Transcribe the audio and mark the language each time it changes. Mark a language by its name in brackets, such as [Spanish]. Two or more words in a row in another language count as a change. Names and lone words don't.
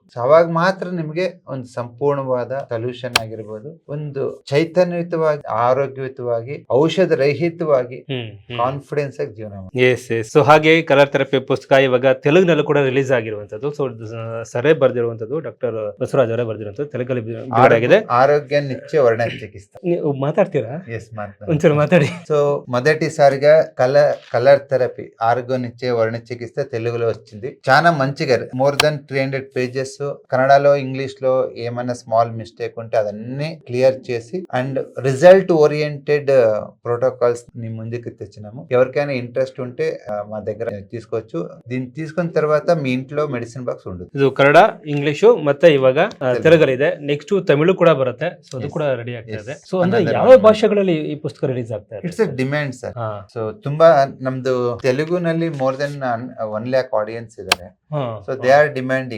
[Kannada] ಅವಾಗ ಮಾತ್ರ ನಿಮ್ಗೆ ಒಂದು ಸಂಪೂರ್ಣವಾದ ಸೊಲ್ಯೂಷನ್ ಆಗಿರ್ಬೋದು, ಒಂದು ಚೈತನ್ಯಯುತವಾಗಿ, ಆರೋಗ್ಯಯುತವಾಗಿ, ಔಷಧ ರಹಿತವಾಗಿ, ಕಾನ್ಫಿಡೆನ್ಸ್ ಆಗಿ ಜೀವನ ಮಾಡಿ. ಸೊ ಹಾಗೆ [English] colour therapy [Kannada] ಪುಸ್ತಕ ಇವಾಗ ತೆಲುಗಿನಲ್ಲೂ ಕೂಡ ರಿಲೀಸ್ ಆಗಿರುವಂತದ್ದು. ಸೊ ಸರೇ ಬರ್ದಿರುವಂತದ್ದು, ಡಾಕ್ಟರ್ ಬಸವರಾಜ್ ಅವರೇ ಬರ್ದಿರುವಂತದ್ದು, ತೆಲುಗಲ್ಲಿ ಬಿಡುಗಡೆಯಾಗಿದೆ. ಆರೋಗ್ಯ ನಿತ್ಯ ವರ್ಣ ಚಿಕಿತ್ಸೆ. ನೀವು ಮಾತಾಡ್ತೀರಾ? ಎಸ್, ಒಂಚೂರು ಮಾತಾಡಿ. [Telugu] సో మొదటి సారిగా [English] colour therapy [Telugu] ఆరోగ్యనిచ్చే వర్ణ చికిత్స తెలుగులో వచ్చింది. చాలా మంచిగా [English] more than [Telugu] 300 pages కన్నడలో, ఇంగ్లీష్ లో ఏమైనా [English] small mistake [Telugu] ఉంటే అదన్నీ క్లియర్ చేసి [English] and result oriented protocols [Telugu] ని ముందుకు తెచ్చినాము. ఎవరికైనా ఇంట్రెస్ట్ ఉంటే మా దగ్గర తీసుకోవచ్చు. దీన్ని తీసుకున్న తర్వాత మీ ఇంట్లో [English] medicine box [Telugu] ఉండదు. [Kannada] ಇದು ಕನ್ನಡ, ಇಂಗ್ಲಿಷು ಮತ್ತೆ ಇವಾಗ ತೆಲುಗಲ್ಲಿದೆ. ನೆಕ್ಸ್ಟ್ ತಮಿಳು ಕೂಡ ಬರುತ್ತೆ. ಸೊ ಅದು ಕೂಡ ರೆಡಿ ಆಗ್ತಾ ಇದೆ. ಸೊ ಅಂದ್ರೆ ಯಾವ ಭಾಷೆಗಳಲ್ಲಿ ಈ ಪುಸ್ತಕ ರಿಲೀಸ್ ಆಗ್ತಾ ಇದೆ? [English] it's a demand sir. [Kannada] ಸೊ ತುಂಬಾ ನಮ್ದು ತೆಲುಗುನಲ್ಲಿ [English] more than [Kannada] 1 lakh ಆಡಿಯನ್ಸ್ ಇದ್ದಾರೆ. [English] so they are demanding.